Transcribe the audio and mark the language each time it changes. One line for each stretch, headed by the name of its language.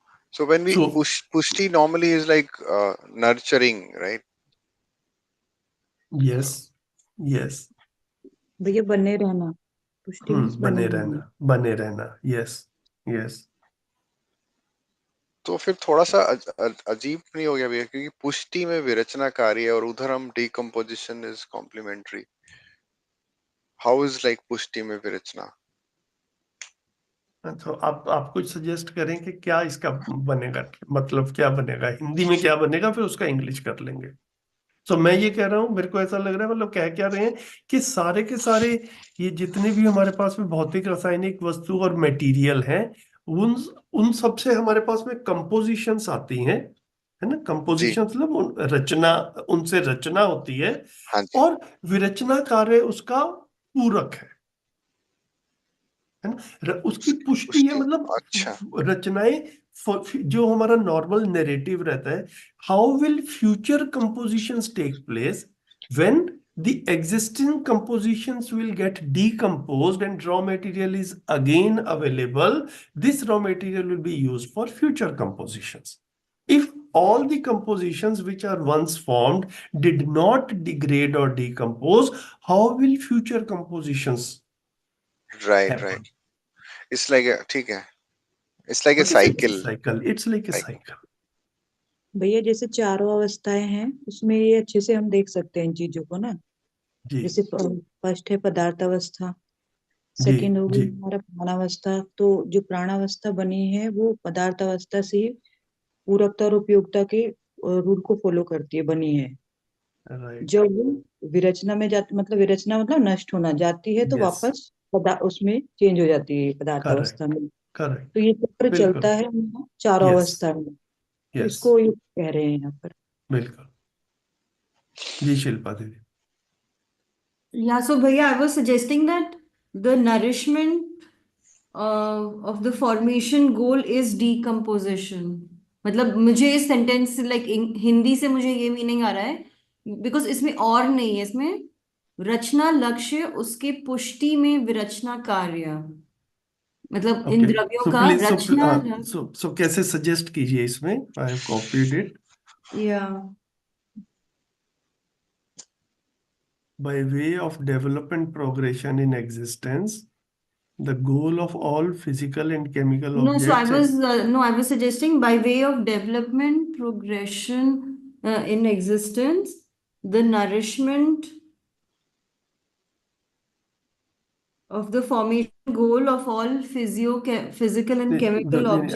English: So when we pushti normally is like nurturing, right? Yes, yes.
Hindi: भैया बने रहना.
English: पुष्टि means
Hindi: बने रहना.
English: Yes, yes.
Hindi: तो फिर थोड़ा सा अजीब नहीं हो गया भैया, क्योंकि पुष्टि में विरचना कार्य और उधर हम
English: decomposition is complementary. How is like
Hindi: पुष्टि में विरचना? तो आप कुछ सजेस्ट करें कि क्या इसका बनेगा, मतलब क्या बनेगा हिंदी में, क्या बनेगा, फिर उसका इंग्लिश कर लेंगे. तो मैं ये कह रहा हूँ, मेरे को ऐसा लग रहा है, मतलब कह क्या रहे हैं कि सारे के सारे ये जितने भी हमारे पास में भौतिक रासायनिक वस्तु और मटेरियल हैं, उन सब से हमारे पास में कंपोजिशंस आती हैं, है ना. कंपोजिशन मतलब रचना, उनसे रचना होती है. और विरचना कार्य उसका पूरक है ना. उसकी पुष्टि है, मतलब रचनाएं, जो हमारा नॉर्मल नैरेटिव रहता है,
English: How will future compositions take place when the existing compositions will get decomposed and raw material is again available. This raw material will be used for future compositions. If all the compositions which are once formed did not degrade or decompose, how will future compositions Right, happen? right. It's like a, ठीक है. It's like a What is it? cycle. Cycle. It's like a Cycle. cycle.
Hindi: भैया जैसे चारों अवस्थाएं हैं उसमें ये अच्छे से हम देख सकते हैं इन चीजों को ना। जी जैसे फर्स्ट है पदार्थ अवस्था, जी सेकंड हो गई जी हमारा प्राणावस्था। तो जो प्राणावस्था बनी है वो पदार्थ अवस्था से ही पूरकता और उपयोगिता के रूल को फॉलो करती है, बनी है।
English: right
Hindi: जब वो विरचना में जाती, मतलब विरचना मतलब नष्ट होना, जाती है तो
English: yes
Hindi: वापस उसमें चेंज हो जाती है पदार्थ अवस्था
English: correct
Hindi: में।
English: correct
Hindi: तो ये चक्र बिल्कुल चलता है हमारा चारों
English: yes
Hindi: अवस्था में, तो
English: yes
Hindi: इसको ये कह रहे हैं यहाँ पर। बिल्कुल जी शिल्पा दीदी
English: Yeah, so Bhaiya, I was suggesting that the nourishment of the formation goal is decomposition.
Hindi: मतलब मुझे इस सेंटेंस लाइक हिंदी से मुझे ये मीनिंग आ रहा है बिकॉज इसमें और नहीं है, इसमें रचना लक्ष्य उसके पुष्टि में विरचना कार्य, मतलब इन
English: okay
Hindi: द्रव्यों
English: so
Hindi: का
English: please
Hindi: रचना।
English: so
Hindi: कैसे सजेस्ट कीजिए इसमें
English: I have copied it
Hindi: या
English: by way of development progression in existence the goal of all physical and chemical no, so I objects was and no, I was suggesting by way of development progression in existence, the nourishment of the formation goal of all physical and chemical objects.